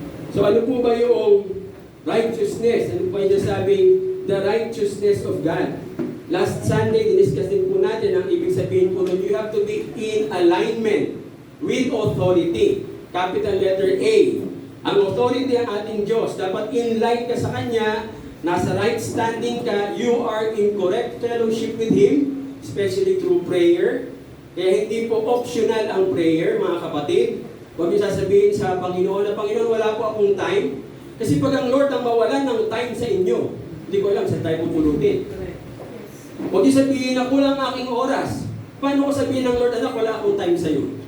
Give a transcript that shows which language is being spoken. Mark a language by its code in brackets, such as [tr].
[tl] So ano po ba yung righteousness? Ano po yung nasabing [en] the righteousness of God? [tl] Last Sunday, diniscuss din po natin ang ibig sabihin po na [en] you have to be in alignment with authority. Capital letter A. [tl] Ang authority ang ating Diyos. Dapat [en] in line [tl] ka sa Kanya, nasa [en] right standing ka, you are in correct fellowship with Him, especially through prayer. [tl] Kaya hindi po optional ang prayer, mga kapatid. Huwag niyo sasabihin sa Panginoon na, Panginoon, wala po akong time. Kasi pag ang Lord ang mawalan ng time sa inyo, hindi ko alam saan tayo pupulutin. Huwag niyo sabihin na kulang aking oras. Paano ko sabihin ng Lord, anak, wala akong time sa iyo?